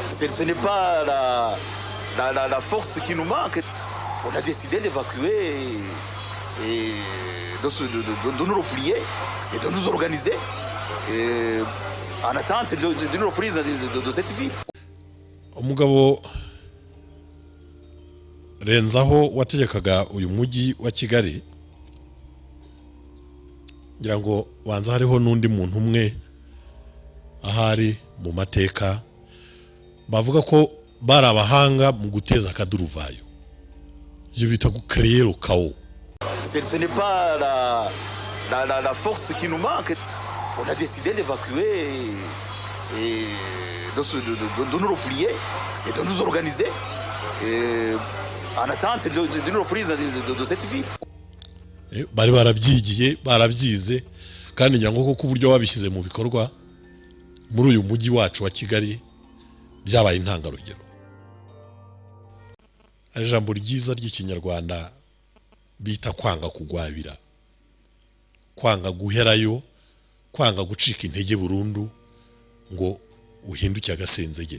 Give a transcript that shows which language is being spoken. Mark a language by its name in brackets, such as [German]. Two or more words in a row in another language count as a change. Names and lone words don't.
[French] Ce n'est pas la force qui nous manque. On a décidé d'évacuer et de nous replier et de nous organiser en attente d'une reprise de cette vie. [Kinyarwanda] Umugabo Renzaho wategekaga uyu mujyi wa Kigali, ngira ngo wanza hariho n'undi muntu umwe ahari mu mateka bavuga ko bari abahanga mu guteza akaduruvayo, ibyo bita [French] créer le chaos. Ce n'est pas la force qui nous manque. On a décidé d'évacuer et de nous replier et de nous organiser en attente d'une reprise de cette vie. [Kinyarwanda] Bari barabyigiye barabyize kandi ngira ngo kuko uburyo babishyize mu bikorwa muri uyu mujyi wacu wa Kigali byabaye intangarugero. Ijambo ryiza ry'ikinyarwanda bita kwanga kugwabira, kwanga guherayo, kwanga gucika intege burundu ngo uhinduke agasenzegeri.